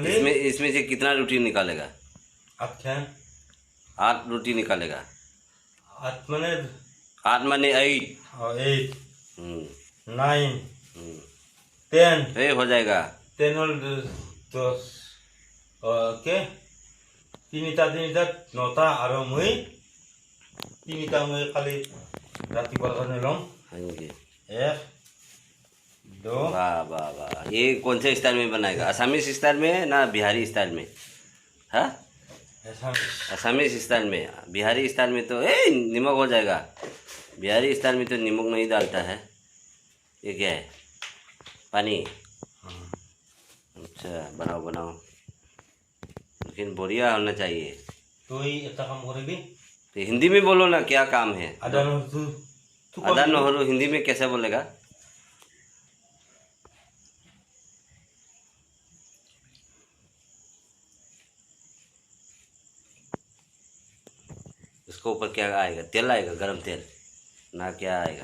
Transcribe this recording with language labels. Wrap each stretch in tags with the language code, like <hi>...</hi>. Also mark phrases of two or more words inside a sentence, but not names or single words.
<hi>इसमें से कितना रोटी निकालेगा? 8 8 रोटी निकालेगा। 8 माने 8 माने 8। 8 हम्म 9 10 ये हो जाएगा। 10 और 10 ओके</hi> <as>তিনিটা নটা আৰু মই তিনিটা মই খালি ৰাতিপুৱাৰ কাৰণে ল'ম।</as> <hi>हाँ जी। 1 2 वाह वाह वाह। ये कौन से स्टाइल में बनाएगा?</hi> <en>Assamese style</en> <hi>में ना</hi> <en>Bihari style</en> <hi>में? हाँ</hi> <en>Assamese style</en> <hi>में।</hi> <en>Bihari style</en> <hi>में तो नमक हो जाएगा।</hi> <en>Bihari style</en> <hi>में तो नमक नहीं डालता है। ये क्या है? पानी। अच्छा बनाओ बनाओ, लेकिन बढ़िया होना चाहिए।</hi> <as>তুই এটা কাম কৰিবি</as> <hi>तो हिंदी में बोलो ना, क्या काम है?</hi> <as>আদা নহৰু আদা নহৰু</as> <hi>हिंदी में कैसे बोलेगा? इसको ऊपर क्या आएगा? तेल आएगा, गरम तेल ना, क्या आएगा?</hi>